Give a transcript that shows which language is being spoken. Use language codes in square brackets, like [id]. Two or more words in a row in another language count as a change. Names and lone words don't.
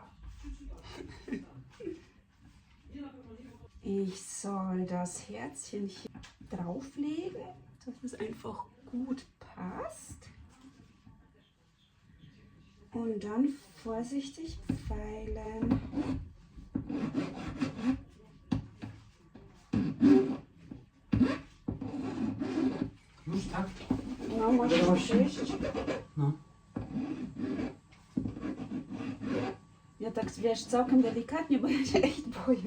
[de] Ich soll das Herzchen hier drauflegen, dass es einfach gut passt. Und dann vorsichtig pfeilen. [pl] Już tak? No, możesz przyjść. No. Ja tak, wiesz, całkiem delikatnie, bo ja się echt boję.